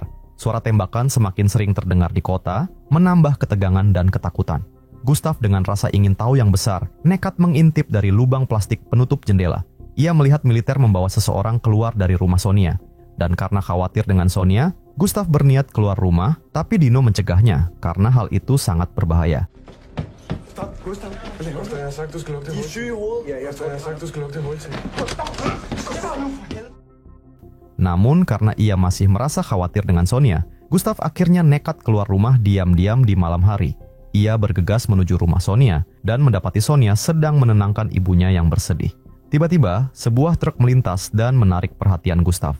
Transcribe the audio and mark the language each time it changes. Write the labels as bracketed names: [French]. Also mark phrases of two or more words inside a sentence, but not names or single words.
[Indonesian] Suara tembakan semakin sering terdengar di kota, menambah ketegangan dan ketakutan. Gustav dengan rasa ingin tahu yang besar, nekat mengintip dari lubang plastik penutup jendela. Ia melihat militer membawa seseorang keluar dari rumah Sonia. Dan karena khawatir dengan Sonia, Gustav berniat keluar rumah, tapi Dino mencegahnya karena hal itu sangat berbahaya. [Danish] Gustav, jeg har sagt, du skal lukke det hul. De er syge i hovedet. Ja, jeg har sagt, du skal lukke det hul til. [Indonesian] Namun karena ia masih merasa khawatir dengan Sonia, Gustav akhirnya nekat keluar rumah diam-diam di malam hari. Ia bergegas menuju rumah Sonia dan mendapati Sonia sedang menenangkan ibunya yang bersedih. Tiba-tiba, sebuah truk melintas dan menarik perhatian Gustav.